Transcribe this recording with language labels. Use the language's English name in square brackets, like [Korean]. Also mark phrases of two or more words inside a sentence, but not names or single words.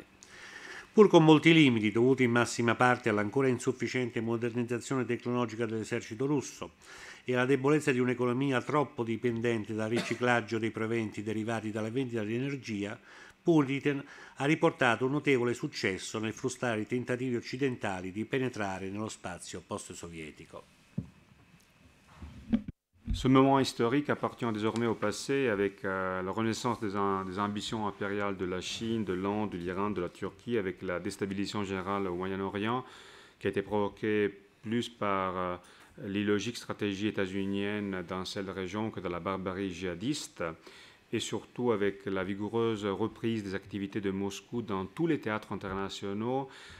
[Italian] Pur con molti limiti dovuti in massima parte all'ancora insufficiente modernizzazione tecnologica dell'esercito russo e alla debolezza di un'economia troppo dipendente dal riciclaggio dei proventi derivati dalla vendita di energia, Putin ha riportato un notevole successo nel frustrare i tentativi occidentali di penetrare nello spazio post-sovietico. [French] Ce moment historique appartient désormais au passé avec la renaissance des ambitions impériales de la Chine, de l'Inde, de l'Iran, de la Turquie, avec la déstabilisation générale au Moyen-Orient qui a été provoquée plus par l'illogique stratégie états-unienne dans cette région que de la barbarie djihadiste, et surtout avec la vigoureuse reprise des activités de Moscou dans tous les théâtres internationaux.